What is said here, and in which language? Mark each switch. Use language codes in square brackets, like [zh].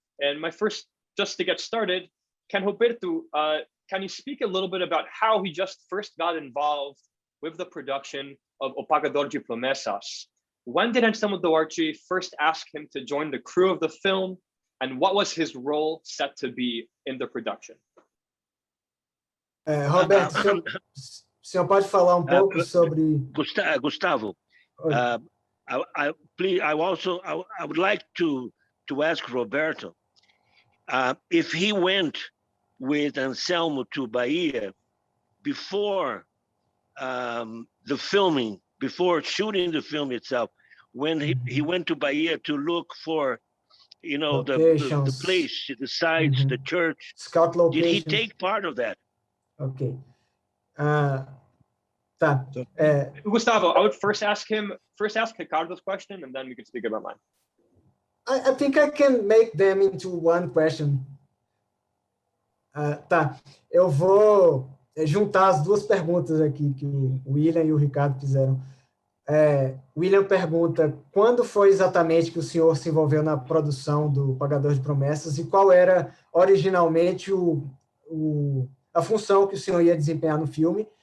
[en] And my first, just to get started, can Roberto, can you speak a little bit about how he just first got involved with the production of O Pagador de Promessas? When did Anselmo Duarte first ask him to join the crew of the film, and what was his role set to be in the production? [pt] Roberto, o senhor pode falar pouco sobre... [en] Gustavo, please, I would like to ask Roberto if he went with Anselmo to Bahia before the filming, before shooting the film itself, when he went to Bahia to look for, you know, the place, the sites, the church. Scout locations. Did he take part of that? Okay. [pt] Tá. [en] Gustavo, I would first ask Ricardo's question, and then we could speak about mine. I think I can make them into one question. [pt] Tá. Eu vou juntar as duas perguntas aqui que o William e o Ricardo fizeram. William pergunta quando foi exatamente que o senhor se envolveu na produção do Pagador de Promessas e qual era originalmente a função que o senhor ia desempenhar no filme.